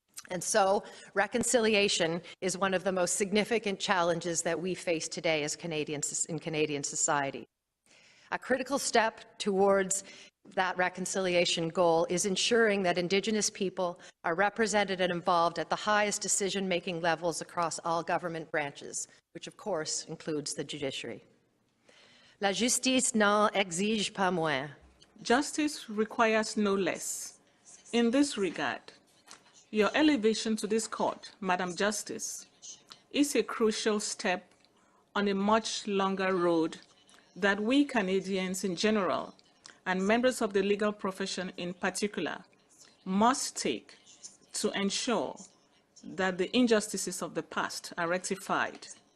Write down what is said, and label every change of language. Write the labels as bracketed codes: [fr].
[en] And so, reconciliation is one of the most significant challenges that we face today as Canadians in Canadian society. A critical step towards that reconciliation goal is ensuring that Indigenous people are represented and involved at the highest decision-making levels across all government branches, which of course includes the judiciary. [fr] La justice n'en exige pas moins. [en] Justice requires no less. In this regard, your elevation to this court, Madam Justice, is a crucial step on a much longer road that we Canadians in general and members of the legal profession in particular must take to ensure that the injustices of the past are rectified.